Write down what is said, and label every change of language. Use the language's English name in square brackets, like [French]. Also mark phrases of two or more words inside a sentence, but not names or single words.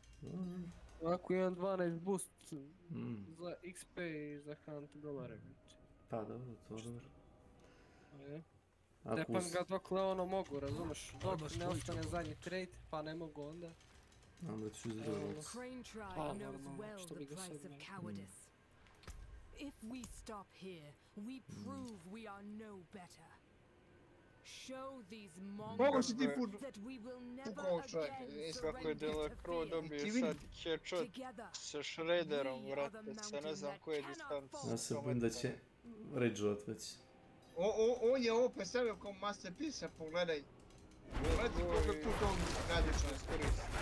[Serbian] Ovako imam 12 boost za XP i za hunt dolare. Pa dobro, to dobro. Tepam ga dokle ono mogu, razumeš? Dok ne ostane zadnji trade, pa ne mogu onda. Onda ću iz drugog lovca. Pa normalno, što bi ga sad ne. [English] If we stop here, we prove we are no better. Show these monsters that we will never again [Serbian] Kako je Delacroix dobio sad headshot sa Shredderom, vrate, sa ne znam koje distance. Ja se bojim da će rageovat već. On je ovo predstavio kao masterpiece, pogledaj. Gledajte koliko tu to radično iskoristi.